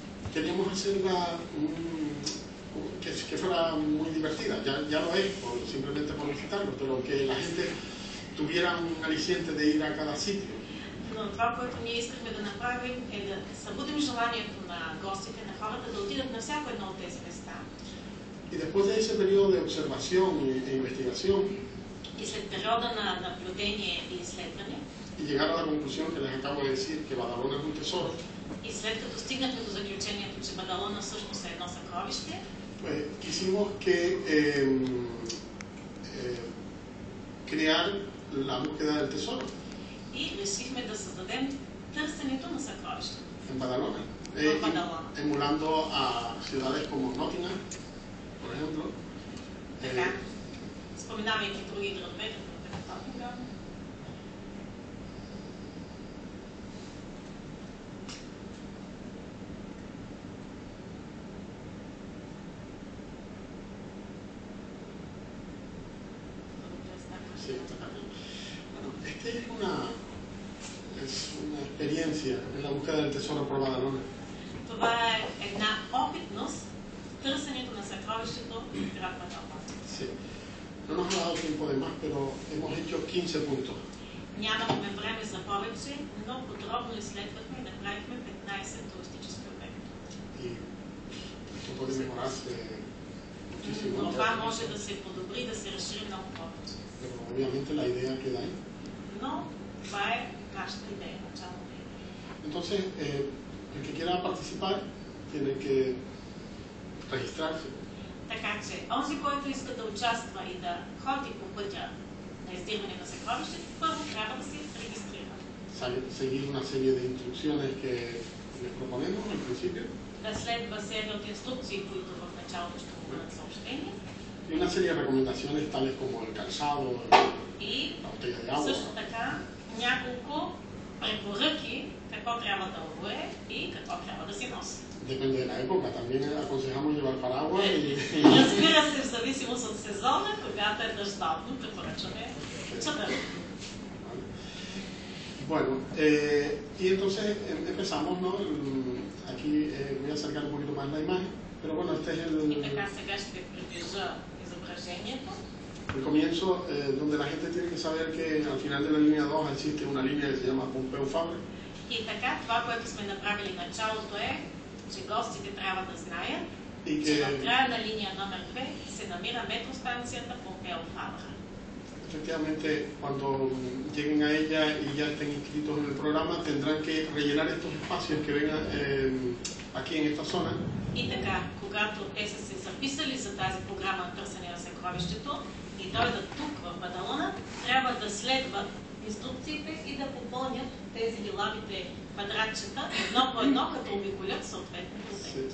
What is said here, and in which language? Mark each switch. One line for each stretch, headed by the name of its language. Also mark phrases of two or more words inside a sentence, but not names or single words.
Spanish: queríamos hacerla que fuera muy divertida. Ya lo es, simplemente por visitarlo, pero que la gente tuviera un aliciente de ir a cada sitio.
Bulgarian: Но това, което ние искахме да направим, е да събудим желанието на гостите, на хората да отидат на всяко едно от тези места.
Spanish: Y después de ese periodo de observación e investigación,
Bulgarian: И след периода на наблюдение и изследване,
Spanish: y llegar a la conclusión que les acabo de decir, que Badalona es un tesoro,
Bulgarian: и след като стигнахме до заключението, че Бадалона всъщност е едно съкровище,
Spanish: pues quisimos que crear la búsqueda del tesoro.
Bulgarian: И решихме да създадем търсенето на съкровището.
Spanish: En Badalona. Emulando a ciudades como Nottingham, por ejemplo.
Bulgarian: Така, споменавайки други градове, като Нотингъм.
Spanish: Sí, bueno, esta es una experiencia en la búsqueda del tesoro por Badalona.
Bulgarian: Това е една опитност в търсенето на съкровището в град Бадалона.
Spanish: Sí. No nos ha dado tiempo de más, pero hemos hecho 15 puntos.
Bulgarian: Нямахме време за повече, но подробно изследвахме и направихме 15 туристически обекта.
Spanish: Y esto puede mejorarse muchísimo.
Bulgarian: Но това може да се подобри, да се разшири много повече.
Spanish: Pero obviamente la idea queda ahí.
Bulgarian: Но това е нашата идея, началната идея.
Spanish: Entonces, el que quiera participar tiene que registrarse.
Bulgarian: Така че, онзи, който иска да участва и да ходи по пътя на издирване на съкровището, първо трябва да се регистрира.
Spanish: Seguir una serie de instrucciones que les proponemos al principio.
Bulgarian: Да следва серия от инструкции, които в началото ще бъдат съобщени.
Spanish: Y una serie de recomendaciones tales como el calzado,
Bulgarian: И
Spanish: la botella de agua.
Bulgarian: също така няколко препоръки какво трябва да обуе и какво трябва да си носи.
Spanish: Depende de la época, también aconsejamos llevar paraguas y...
Bulgarian: Разбира се, в зависимост от сезона, когато е дъждовно, препоръчваме чадър.
Spanish: Bueno, y entonces empezamos, ¿no? Aquí voy a acercar un poquito más la imagen, pero bueno, este es
Bulgarian: И така сега ще приближа изображението.
Spanish: el comienzo, donde la gente tiene que saber que al final de la línea 2 existe una línea que se llama Pompeu Fabra.
Bulgarian: И така, това, което сме направили в началото е, че гостите трябва да знаят, че в края на линия номер 2 се намира метростанцията Помпео Фабра.
Spanish: Efectivamente, cuando lleguen a ella y ya estén inscritos en el programa, tendrán que rellenar estos espacios que ven aquí en esta zona.
Bulgarian: И така, когато те са се записали за тази програма на търсене на съкровището и дойдат тук в Бадалона, трябва да следват инструкциите и да попълнят тези лилавите квадратчета едно по едно, като обиколят съответните обекти.